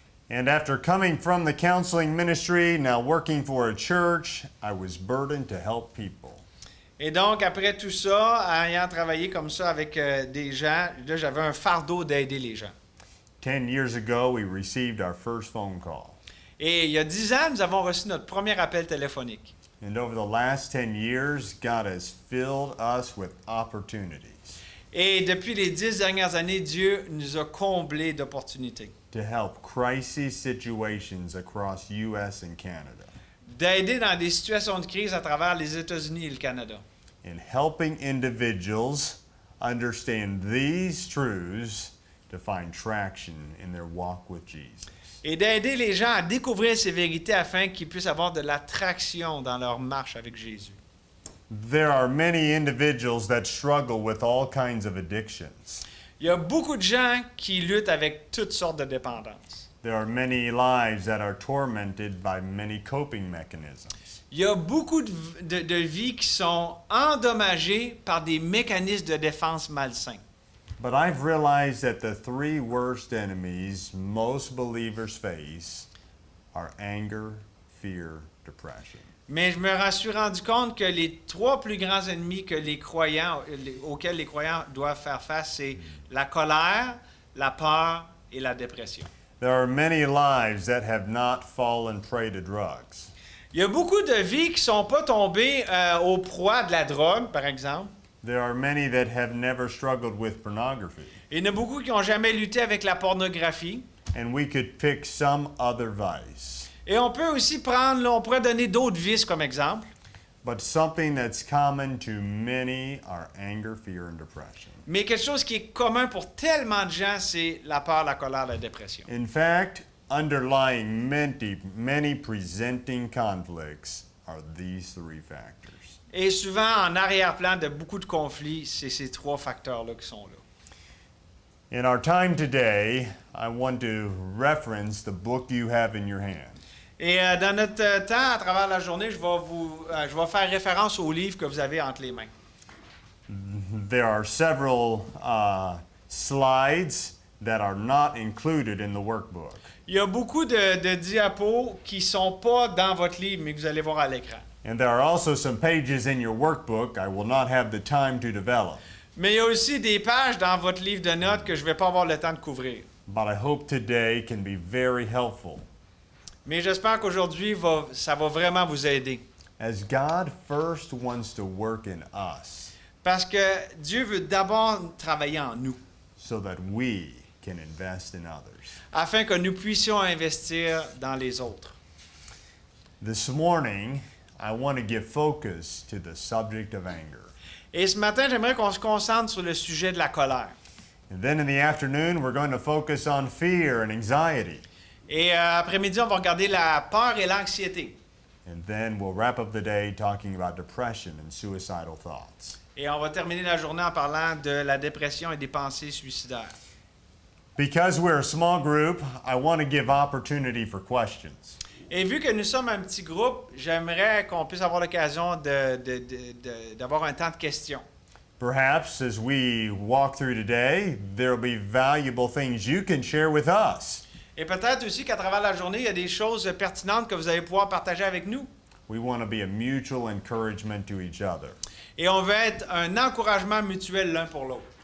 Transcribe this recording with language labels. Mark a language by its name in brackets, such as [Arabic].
[English] And after coming from the counseling ministry, now working for a church, I was burdened to help people. [French] Et donc, après tout ça, ayant travaillé comme ça avec des gens, là, j'avais un fardeau d'aider les gens. [English] 10 years ago, we received our first phone call. [French] Et il y a 10 ans, nous avons reçu notre premier appel téléphonique. [English] And over the last 10 years, God has filled us with opportunities [French] Et depuis les 10 dernières années, Dieu nous a comblés d'opportunités. [English] to help crisis situations across U.S. and Canada. [French] D'aider dans des situations de crise à travers les États-Unis et le Canada. [English] In helping individuals understand these truths to find traction in their walk with Jesus. [French] Et d'aider les gens à découvrir ces vérités afin qu'ils puissent avoir de l'attraction dans leur marche avec Jésus. [English] There are many individuals that struggle with all kinds of addictions. [French] Il y a beaucoup de gens qui luttent avec toutes sortes de dépendances. [English] There are many lives that are tormented by many coping mechanisms. [French] Il y a beaucoup de vies qui sont endommagées par des mécanismes de défense malsains. [English] But I've realized that the three worst enemies most believers face are anger, fear, depression. [French] Mais je me suis rendu compte que les trois plus grands ennemis que les croyants, auxquels les croyants doivent faire face, c'est la colère, la peur et la dépression. [English] There are many lives that have not fallen prey to drugs. [French] Il y a beaucoup de vies qui ne sont pas tombées au proie de la drogue, par exemple. [English] There are many that have never struggled with pornography. [French] Il y en a beaucoup qui n'ont jamais lutté avec la pornographie. [English] And we could pick some other vice. [French] Et on peut aussi prendre, là, on pourrait donner d'autres vices comme exemple. [English] But something that's common to many are anger, fear, and depression. [French] Mais quelque chose qui est commun pour tellement de gens, c'est la peur, la colère, la dépression. [English] In fact, underlying many presenting conflicts are these three factors. [French] Et souvent, en arrière-plan de beaucoup de conflits, c'est ces trois facteurs-là qui sont là. [English] In our time today, I want to reference the book you have in your hand. [French] Et dans notre temps, à travers la journée, je vais faire référence au livre que vous avez entre les mains. [English] There are several slides that are not included in the workbook. [French] Il y a beaucoup de diapos qui ne sont pas dans votre livre, mais que vous allez voir à l'écran. [English] And there are also some pages in your workbook I will not have the time to develop. [French] Mais il y a aussi des pages dans votre livre de notes que je ne vais pas avoir le temps de couvrir. [English] But I hope today can be very helpful. [French] Mais j'espère qu'aujourd'hui, ça va vraiment vous aider. [English] As God first wants to work in us [French] Parce que Dieu veut d'abord travailler en nous, [English] so that we can invest in others. [French] afin que nous puissions investir dans les autres. [English] This morning, I want to give focus to the subject of anger. [French] Et ce matin, j'aimerais qu'on se concentre sur le sujet de la colère. [English] And then in the afternoon, we're going to focus on fear and anxiety. [French] Et après-midi, on va regarder la peur et l'anxiété. [English] And then we'll wrap up the day talking about depression and suicidal thoughts. [French] Et on va terminer la journée en parlant de la dépression et des pensées suicidaires. [English] Because we're a small group, I want to give opportunity for questions. [French] Et vu que nous sommes un petit groupe, j'aimerais qu'on puisse avoir l'occasion d'avoir un temps de questions. [English] Perhaps as we walk through today, there will be valuable things you can share with us. [French] Et peut-être aussi qu'à travers la journée, il y a des choses pertinentes que vous allez pouvoir partager avec nous. [English] We want to be a mutual encouragement to each other. [French] Et on veut être un encouragement mutuel l'un pour l'autre.